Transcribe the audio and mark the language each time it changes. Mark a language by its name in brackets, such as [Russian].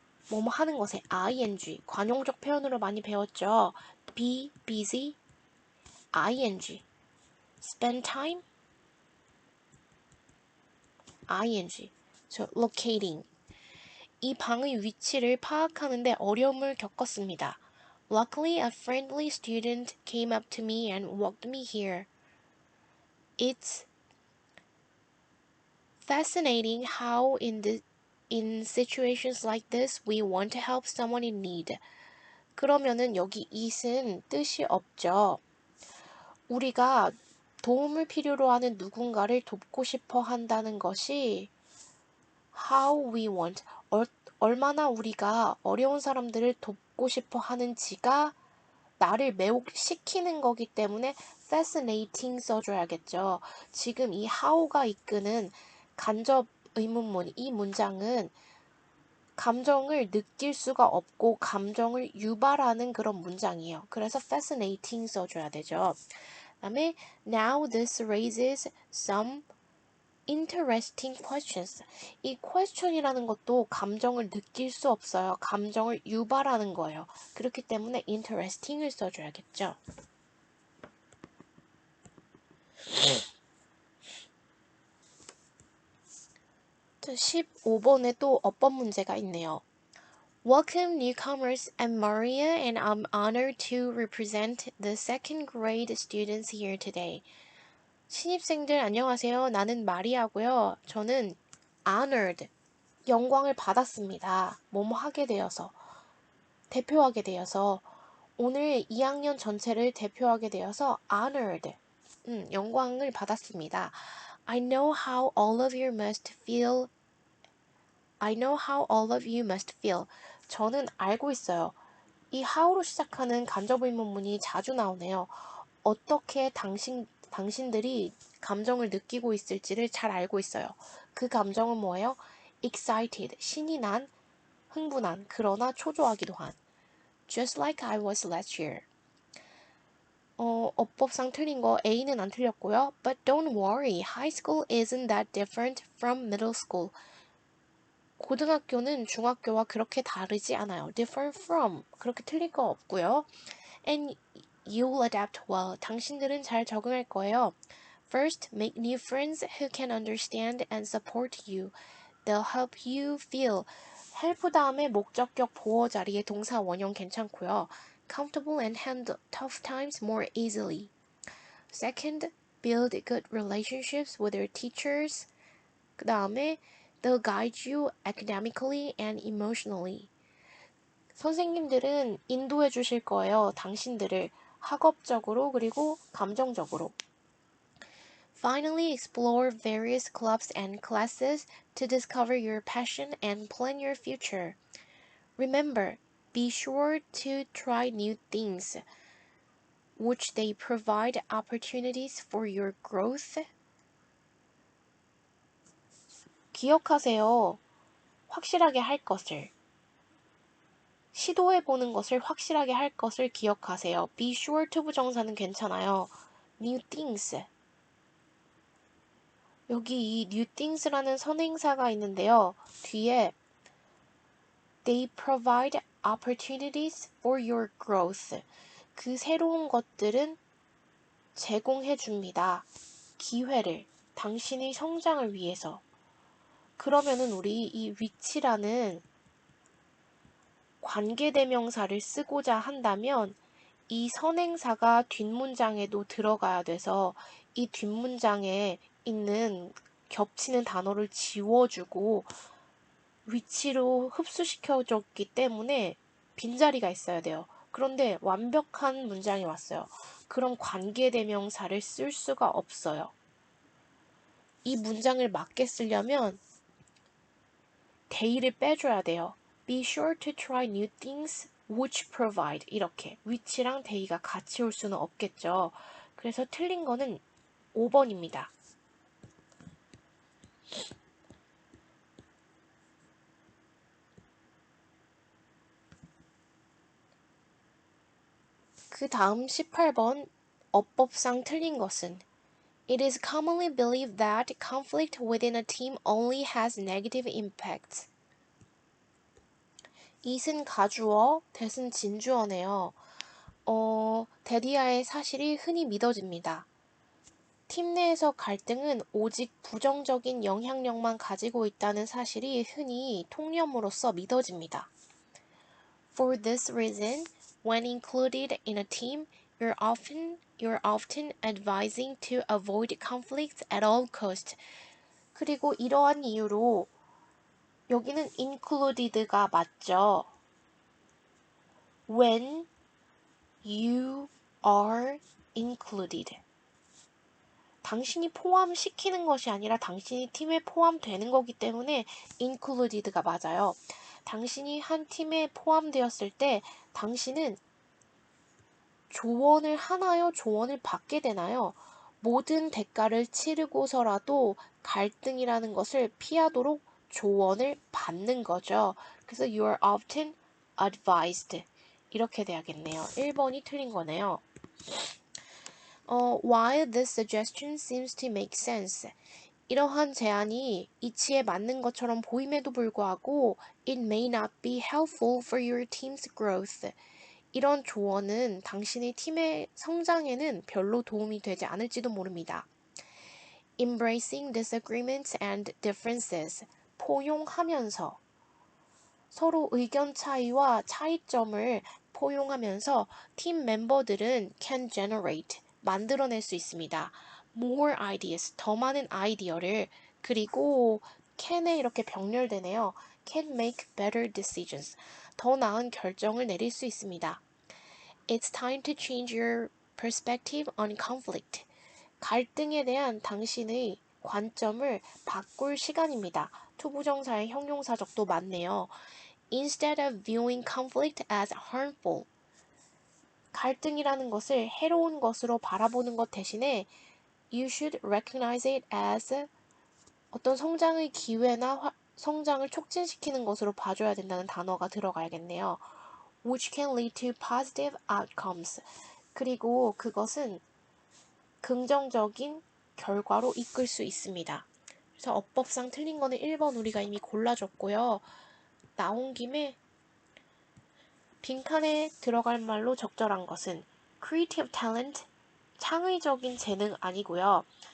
[Korean] 뭐뭐 하는 것에 ing, 관용적 표현으로 많이 배웠죠. [English] Be busy, ing. Spend time, ing. locating. [Korean] 이 방의 위치를 파악하는데 어려움을 겪었습니다. [English] Luckily, a friendly student came up to me and walked me here. It's fascinating how in situations like this, we want to help someone in need. [Korean] 그러면은 여기 it은 뜻이 없죠. 우리가 도움을 필요로 하는 누군가를 돕고 싶어 한다는 것이 [English] how we want, [Korean] 얼마나 우리가 어려운 사람들을 돕고 싶어 하는지가 나를 매혹시키는 거기 때문에 fascinating 써줘야겠죠. 지금 이 how가 이끄는 간접 의문문, 이 문장은 감정을 느낄 수가 없고 감정을 유발하는 그런 문장이에요. 그래서 fascinating 써줘야 되죠. 그 다음에 [English] now this raises some interesting questions. [Korean] 이 question이라는 것도 감정을 느낄 수 없어요. 감정을 유발하는 거예요. 그렇기 때문에 interesting을 써줘야겠죠. 15번에 또 어법 문제가 있네요. [English] Welcome newcomers, I'm Maria and I'm honored to represent the second grade students here today. [Korean] 신입생들 안녕하세요. 나는 마리아고요. 저는 honored, 영광을 받았습니다. 뭐뭐 하게 되어서, 대표하게 되어서, 오늘 2학년 전체를 대표하게 되어서 honored, 영광을 받았습니다. [English] I know how all of you must feel. I know how all of you must feel. [Korean] 저는 알고 있어요. 이 how로 시작하는 간접 의문문이 자주 나오네요. 어떻게 당신들이 감정을 느끼고 있을지를 잘 알고 있어요. 그 감정은 뭐예요? excited, 신이 난, 흥분한, 그러나 초조하기도 한. [English] Just like I was last year. [Korean] 어법상 틀린 거 A는 안 틀렸고요. [English] But don't worry, high school isn't that different from middle school. [Korean] 고등학교는 중학교와 그렇게 다르지 않아요. [English] different from [Korean] 그렇게 틀릴 거 없고요. [English] And you'll adapt well. [Korean] 당신들은 잘 적응할 거예요. [English] First, make new friends who can understand and support you. They'll help you feel. [Korean] help 다음에 목적격 보어 자리에 동사 원형 괜찮고요. [English] comfortable and handle tough times more easily. Second, build good relationships with your teachers. [Korean] 그 다음에 [English] they'll guide you academically and emotionally. [Korean] 선생님들은 인도해 주실 거예요. 당신들을 학업적으로 그리고 감정적으로. [English] Finally, explore various clubs and classes to discover your passion and plan your future. Remember, be sure to try new things, which they provide opportunities for your growth. [Korean] 기억하세요. 확실하게 할 것을. 시도해보는 것을 확실하게 할 것을 기억하세요. [English] Be sure to [Korean] 부정사는 괜찮아요. [English] New things. [Korean] 여기 이 new things라는 선행사가 있는데요. 뒤에 [English] They provide opportunities for your growth. [Korean] 그 새로운 것들은 제공해 줍니다. 기회를, 당신의 성장을 위해서. 그러면은 우리 이 which라는 관계대명사를 쓰고자 한다면 이 선행사가 뒷문장에도 들어가야 돼서 이 뒷문장에 있는 겹치는 단어를 지워주고 위치로 흡수시켜줬기 때문에 빈자리가 있어야 돼요. 그런데 완벽한 문장이 왔어요. 그럼 관계대명사를 쓸 수가 없어요. 이 문장을 맞게 쓰려면 they를 빼줘야 돼요. [English] Be sure to try new things which provide [Korean] 이렇게 which랑 they가 같이 올 수는 없겠죠. 그래서 틀린 거는 5번입니다. 그 다음 18번 어법상 틀린 것은 [English] It is commonly believed that conflict within a team only has negative impacts. [Korean] it은 가주어, that은 진주어네요. 데디아의 사실이 흔히 믿어집니다. 팀 내에서 갈등은 오직 부정적인 영향력만 가지고 있다는 사실이 흔히 통념으로서 믿어집니다. [English] For this reason, when included in a team, you're often advising to avoid conflicts at all costs. [Korean] 그리고 이러한 이유로 여기는 included가 맞죠. [English] When you are included. [Korean] 당신이 포함시키는 것이 아니라 당신이 팀에 포함되는 거기 때문에 included가 맞아요. 당신이 한 팀에 포함되었을 때 당신은 조언을 하나요? 조언을 받게 되나요? 모든 대가를 치르고서라도 갈등이라는 것을 피하도록 조언을 받는 거죠. 그래서 [English] you are often advised. [Korean] 이렇게 돼야겠네요. 1번이 틀린 거네요. [English] While this suggestion seems to make sense, [Korean] 이러한 제안이 이치에 맞는 것처럼 보임에도 불구하고 [English] it may not be helpful for your team's growth. [Korean] 이런 조언은 당신의 팀의 성장에는 별로 도움이 되지 않을지도 모릅니다. [English] Embracing disagreements and differences. [Korean] 포용하면서 서로 의견 차이와 차이점을 포용하면서 팀 멤버들은 [English] can generate, [Korean] 만들어낼 수 있습니다. [English] more ideas, [Korean] 더 많은 아이디어를 그리고 can에 이렇게 병렬되네요. [English] can make better decisions, [Korean] 더 나은 결정을 내릴 수 있습니다. [English] It's time to change your perspective on conflict. [Korean] 갈등에 대한 당신의 관점을 바꿀 시간입니다. 투부정사의 형용사적도 많네요. [English] Instead of viewing conflict as harmful, [Korean] 갈등이라는 것을 해로운 것으로 바라보는 것 대신에 [English] you should recognize it as [Korean] 어떤 성장의 기회나 성장을 촉진시키는 것으로 봐줘야 된다는 단어가 들어가야겠네요. [English] Which can lead to positive outcomes. [Korean] 그리고 그것은 긍정적인 결과로 이끌 수 있습니다. 그래서 어법상 틀린 거는 1번 우리가 이미 골라줬고요. 나온 김에 빈칸에 들어갈 말로 적절한 것은 creative talent, 창의적인 재능 아니고요.